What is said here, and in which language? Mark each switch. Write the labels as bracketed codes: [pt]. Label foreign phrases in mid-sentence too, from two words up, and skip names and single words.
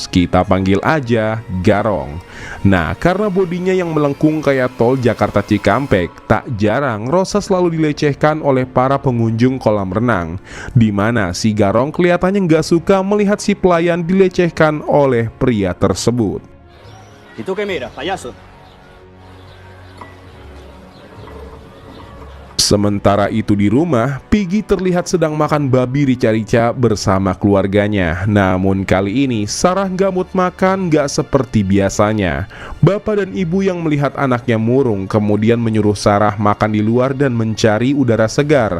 [id] Kita panggil aja Garong. Nah, karena bodinya yang melengkung kayak tol Jakarta Cikampek, tak jarang Rosa selalu dilecehkan oleh para pengunjung kolam renang, di mana si Garong kelihatannya nggak suka melihat si pelayan dilecehkan oleh pria tersebut. [es] Itu que mira, payaso. [id] Sementara itu di rumah, Piggy terlihat sedang makan babi rica-rica bersama keluarganya. Namun kali ini Sarah nggak mood makan, nggak seperti biasanya. Bapak dan ibu yang melihat anaknya murung kemudian menyuruh Sarah makan di luar dan mencari udara segar.